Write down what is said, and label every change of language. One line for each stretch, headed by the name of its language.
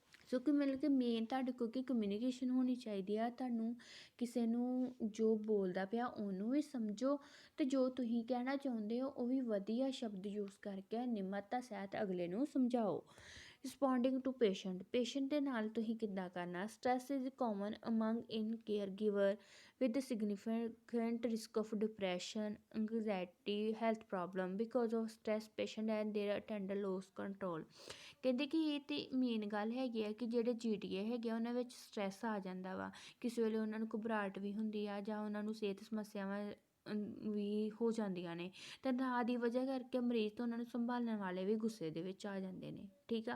Punjabi: ਸੋ ਕਿ ਮਤਲਬ ਕਿ ਮੇਨ ਤੁਹਾਡੇ ਕੋਲ ਕੀ ਕਮਿਊਨੀਕੇਸ਼ਨ ਹੋਣੀ ਚਾਹੀਦੀ ਆ। ਤੁਹਾਨੂੰ ਕਿਸੇ ਨੂੰ ਜੋ ਬੋਲਦਾ ਪਿਆ ਉਹਨੂੰ ਵੀ ਸਮਝੋ ਅਤੇ ਜੋ ਤੁਸੀਂ ਕਹਿਣਾ ਚਾਹੁੰਦੇ ਹੋ ਉਹ ਵੀ ਵਧੀਆ ਸ਼ਬਦ ਯੂਜ਼ ਕਰਕੇ ਨਿਮਰਤਾ ਸਹਿਤ ਅਗਲੇ ਨੂੰ ਸਮਝਾਓ।
English: responding to patient
Punjabi: ਦੇ ਨਾਲ ਤੁਸੀਂ ਕਿੱਦਾਂ ਕਰਨਾ।
English: Stress is common among in care giver with significant risk of depression, anxiety, health problem because of stress patient and their attendant lose control.
Punjabi: ਕਹਿੰਦੇ ਕਿ ਇਹ ਤਾਂ ਮੇਨ ਗੱਲ ਹੈਗੀ ਆ ਕਿ ਜਿਹੜੇ GDA ਹੈਗੇ ਆ ਉਹਨਾਂ ਵਿੱਚ ਸਟਰੈਸ ਆ ਜਾਂਦਾ ਵਾ। ਕਿਸੇ ਵੇਲੇ ਉਹਨਾਂ ਨੂੰ ਘਬਰਾਹਟ ਵੀ ਹੁੰਦੀ ਆ ਜਾਂ ਉਹਨਾਂ ਨੂੰ ਸਿਹਤ ਸਮੱਸਿਆਵਾਂ ਵੀ ਹੋ ਜਾਂਦੀਆਂ ਨੇ ਅਤੇ ਨਾ ਦੀ ਵਜ੍ਹਾ ਕਰਕੇ ਮਰੀਜ਼ ਤੋਂ ਉਹਨਾਂ ਨੂੰ ਸੰਭਾਲਣ ਵਾਲੇ ਵੀ ਗੁੱਸੇ ਦੇ ਵਿੱਚ ਆ ਜਾਂਦੇ ਨੇ। ਠੀਕ ਆ।